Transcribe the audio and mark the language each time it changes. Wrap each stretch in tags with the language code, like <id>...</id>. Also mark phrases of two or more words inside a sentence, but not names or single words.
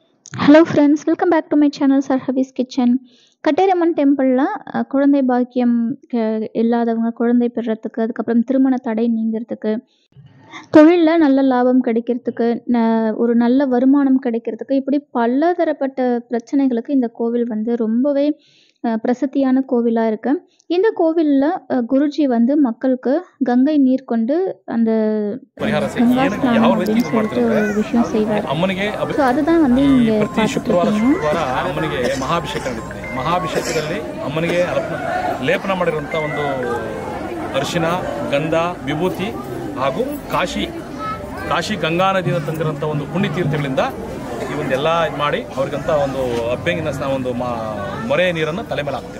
<en>Hello friends, welcome back to my channel</en> <ta>சர்ஹவிஸ் கிச்சன். கட்டேரம்மன் டெம்பிளில் குழந்தை பாக்கியம் இல்லாதவங்க குழந்தை பெறுறதுக்கு, அதுக்கப்புறம் திருமண தடை நீங்கிறதுக்கு, தொழிலில் நல்ல லாபம் கிடைக்கிறதுக்கு, ஒரு நல்ல வருமானம் கிடைக்கிறதுக்கு, இப்படி பலதரப்பட்ட பிரச்சனைகளுக்கு இந்த கோவில் வந்து ரொம்பவே பிரசித்தியான கோவிலாக இருக்கு. இந்த கோவிலில் குருஜி வந்து மக்களுக்கு கங்கை நீர் கொண்டு அந்த கங்கா ஸ்நானம் அப்படின்னு சொல்லிட்டு ஒரு விஷயம் செய்வார். ஸோ அதுதான் வந்து இங்கே</ta> <kn>ಶುಕ್ರವಾರ ಅಮ್ಮನಿಗೆ ಮಹಾಭಿಷೇಕ ನಡೀತದೆ. ಮಹಾಭಿಷೇಕದಲ್ಲಿ ಅಮ್ಮನಿಗೆ ಲೇಪನ ಮಾಡಿರುವಂಥ ಒಂದು ಅರಿಶಿನ, ಗಂಧ, ವಿಭೂತಿ ಹಾಗೂ ಕಾಶಿ ಗಂಗಾ ನದಿಯಿಂದ ತಂದಿರೋಂಥ ಒಂದು ಪುಣ್ಯತೀರ್ಥಗಳಿಂದ ಈ ಒಂದೆಲ್ಲ ಇದು ಮಾಡಿ ಅವ್ರಿಗಂತ ಒಂದು ಅಬ್ಬೆಂಗಿನ ಒಂದು ಮೊರೆ ನೀರನ್ನು ತಲೆ ಮೇಲೆ ಹಾಕ್ತೀವಿ.</kn>